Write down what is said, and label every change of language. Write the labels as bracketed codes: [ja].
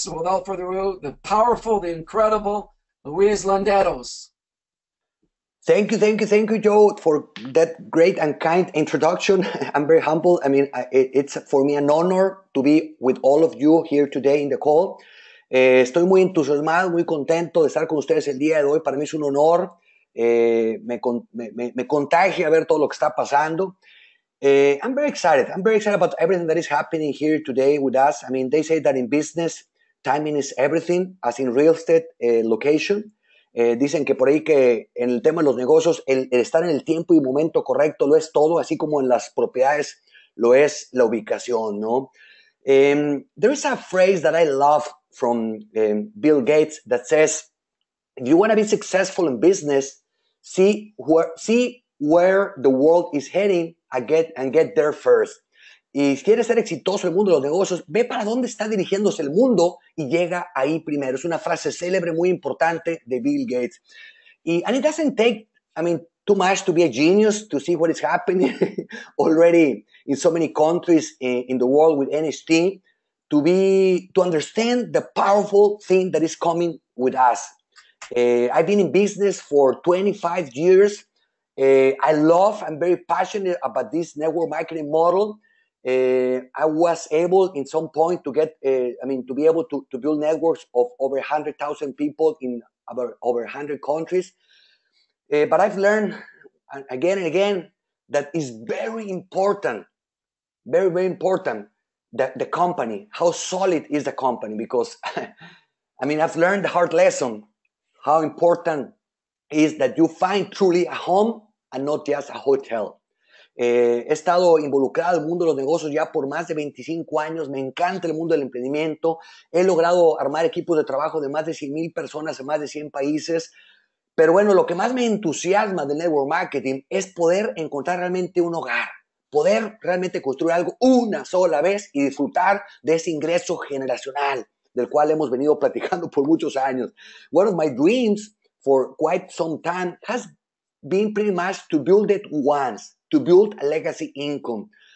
[en] So without further ado, the powerful, the incredible Luis Landeros. Thank you, Joe, for that great and kind introduction. I'm very humble. I mean, it's for me an honor to be with all of you here today in the call. [es] Estoy muy entusiasmado, muy contento de estar con ustedes el día de hoy. Para mí es un honor. Me contagia ver todo lo que está pasando. [en] I'm very excited. I'm very excited about everything that is happening here today with us. I mean, they say that in business, timing is everything, as in real estate, location. [es] Dicen que por ahí que en el tema de los negocios, el estar en el tiempo y momento correcto lo es todo, así como en las propiedades lo es la ubicación, ¿no? [en] There is a phrase that I love from Bill Gates that says, if you want to be successful in business, see where the world is heading and get there first. [es] Y si quieres ser exitoso en el mundo de los negocios, ve para dónde está dirigiéndose el mundo y llega ahí primero. Es una frase célebre muy importante de Bill Gates. [en] And it doesn't take, I mean, too much to be a genius to see what is happening already in so many countries in the world with NHT, to understand the powerful thing that is coming with us. I've been in business for 25 years. I'm very passionate about this network marketing model. I was able in some point to get, to be able to build networks of over 100,000 people in over 100 countries. But I've learned again and again that it's very important, very, very important that the company, how solid is the company, because I've learned the hard lesson, how important is that you find truly a home and not just a hotel. [es] He estado involucrado en el mundo de los negocios ya por más de 25 años. Me encanta el mundo del emprendimiento. He logrado armar equipos de trabajo de más de 100,000 personas en más de 100 países. Pero bueno, lo que más me entusiasma del network marketing es poder encontrar realmente un hogar, poder realmente construir algo una sola vez y disfrutar de ese ingreso generacional del cual hemos venido platicando por muchos años. [en] One of my dreams for quite some time has been pretty much to build it once, to build a legacy income.